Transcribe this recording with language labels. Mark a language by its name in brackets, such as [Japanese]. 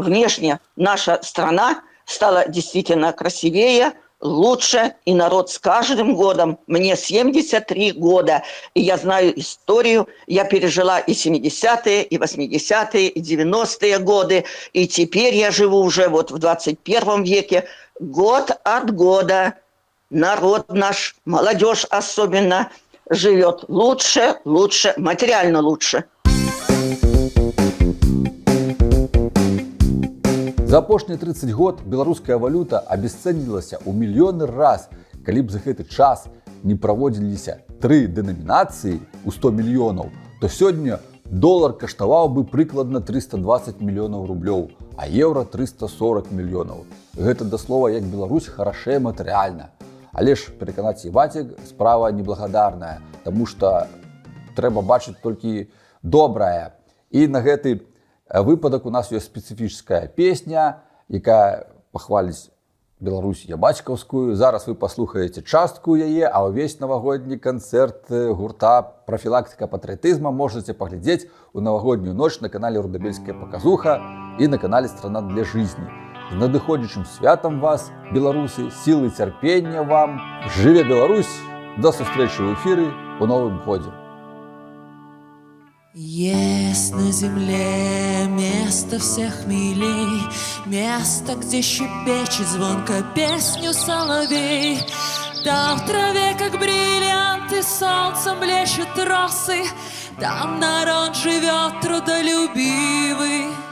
[Russian] внешне наша страна стала действительно красивее, лучше, и народ с каждым годом, мне 73 года, и я знаю историю, я пережила и 70-е, и 80-е, и 90-е годы, и теперь я живу уже вот в 21 веке, год от года народ наш, молодежь особенно, живет лучше, материально лучше. [Belarusian] За апошнія 30 год беларуская валюта абесцэнілася ў мільёны раз. Калі б за гэты час не праводзіліся 3 дэнамінацыі ў 100 мільёнаў, то сёння долар каштаваў бы прыкладна 320 мільёнаў рублёў, а еўра 340 мільёнаў. Гэта да слова, як Беларусь харашэе матэрыяльна. Але ж пераканаць Івацік справа неблагадарная, таму што трэба бачыць толькі добрае. І на гэты выпадак у нас ёсць спецыфічная песня, якая пахваліць Беларусь ябацькаўскую. Зараз вы паслухаеце частку яе, а ўвесь навагодні канцэрт гурта «Профілактыка патрыятызма» можаце паглядзець у навагоднюю ноч на канале «Рудабельская паказуха» і на канале «Страна для жизни». З надыходзячым святам вас, беларусы, сілы цярпення вам. Жыве Беларусь! До сустрэчы ў эфіры у новым годзе. [Russian] Есть на земле место всех милей, место, где щебечет звонко песню соловей. Там в траве, как бриллианты, солнцем блещут росы, там народ живет трудолюбивый.